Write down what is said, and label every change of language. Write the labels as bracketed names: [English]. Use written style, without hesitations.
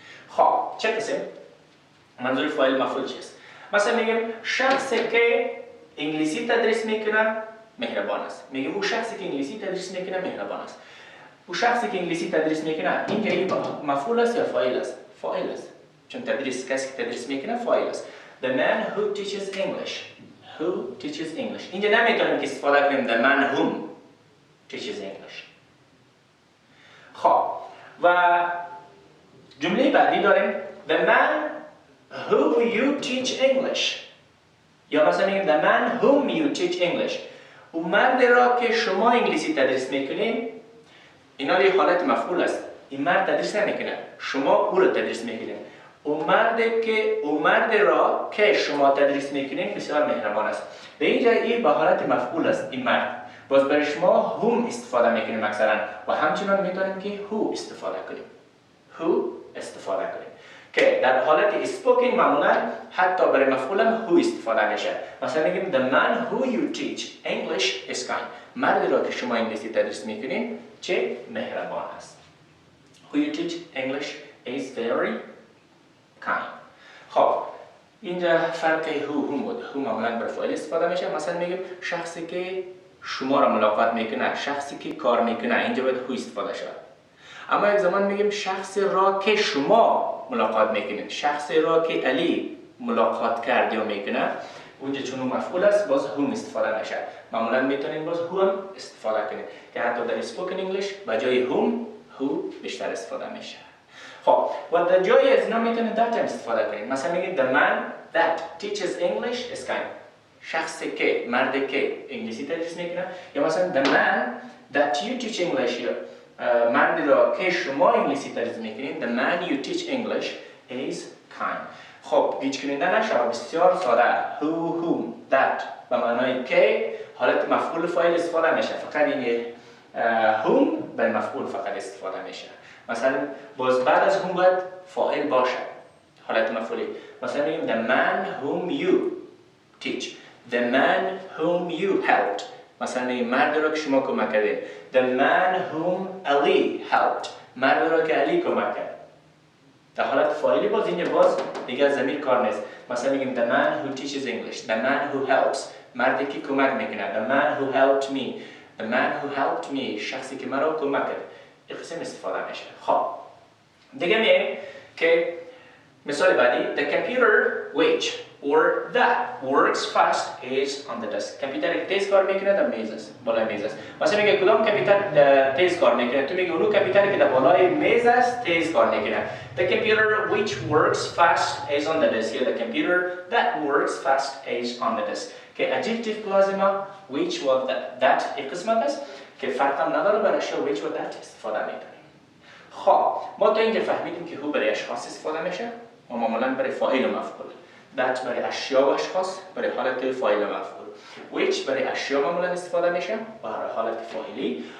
[Persian] خب چه قسم؟ منظور فاعل مفعول چیست؟ مثلا میگیم شخصی که انگلیسی تدریس میکنه مهربان است. میگیم او شخصی که انگلیسی تدریس میکنه مهربان است. او شخصی که انگلیسی تدریس میکنه اینجا این مفعول است یا فاعل است؟ فاعل است. چون تدریس کسی که تدریس میکنه فاعل است. [English] The man who teaches English. Who teaches English. [Persian] اینجا نمیتونیم که استفاده کنیم [English] the man whom teaches English. [Persian] خب و جمله بعدی داریم [English] the man who you teach English. [Persian] یا مثلا میگیم [English] the man whom you teach English. [Persian] او مرد را که شما انگلیسی تدریس میکنین، اینا یه حالت مفعول است. این مرد تدریس نمیکنه، شما او را تدریس میکنین. او مرد را که شما تدریس میکنین بسیار مهربان است. به اینجا این به حالت مفعول است. این مرد باز برای شما whom استفاده میکنیم اکثرا و همچنان میتونیم که who استفاده کنیم. who استفاده کنیم که در حالت spoken معمولا حتی برای مفعول هم who استفاده میشه. مثلا میگیم [English] the man who you teach English is kind. [Persian] مردی را که شما انگلیسی تدریس میکنین چه مهربان است. [English] who you teach English is very kind. [Persian] خب اینجا فرق who بود. who معمولا برای فاعل استفاده میشه. مثلا میگیم شخصی که شما را ملاقات میکنه، شخصی که کار میکنه، اینجا باید who استفاده شود. اما یک زمان میگیم شخصی را که شما ملاقات میکنید، شخصی را که علی ملاقات کرد یا میکنه، اونجا چون مفعول است باز whom استفاده میشه. معمولا میتونید باز who هم استفاده کنید که حتی در spoken English با جای who بیشتر استفاده میشه. خب و در جای از اینا میتونید that هم استفاده کنید. مثلا میگید [English] the man that teaches English is kind. [Persian] شخصی که، مردی که انگلیسی تدریس میکنه. یا مثلا [English] the man that you teach English. [Persian] مردی را که شما انگلیسی تدریس میکنید [English] the man you teach English is kind. [Persian] خب گیج کننده نشود، بسیار ساده. whom that به معنای که حالت مفعول فاعل استفاده میشه. فقط این whom به مفعول فقط استفاده میشه. مثلا باز بعد از whom باید فاعل باشه حالت مفعولی. مثلا میگیم [English] the man whom you teach, the man whom you helped. [Persian] مثلا این مرد را که شما کمک کردید [English] the man whom Ali helped. [Persian] مرد را که علی کمک کرد. در حالت فاعلی باز اینجا باز دیگه ضمیر کار نیست. مثلا میگیم [English] the man who teaches English, the man who helps. [Persian] مردی که کمک میکنه [English] the man who helped me, the man who helped me. [Persian] شخصی که مرا کمک کرد. این قسم استفاده میشه. خب دیگه میگیم که مثال بعدی [English] the computer which or that works fast is on the desk. [Persian] کامپیوتر که تیز کار میکنه در میز است، بالای میز است. مثلا میگه کدام کامپیوتر تیز کار میکنه؟ تو میگه اون کامپیوتری که در بالای میز است تیز کار میکنه. [English] The computer which works fast is on the desk. [Persian] یا [English] the computer that works fast is on the desk. [Persian] که adjective clause ما which و that یک قسمت است که فرق هم نداره برای اشیا which و that استفاده میکنیم. خب ما تا اینجا فهمیدیم که who برای اشخاص استفاده میشه و معمولا برای فاعل و مفعول. that برای اشیا و اشخاص برای حالت فاعل و مفعول. which برای اشیا معمولا استفاده میشه برای حالت فاعلی.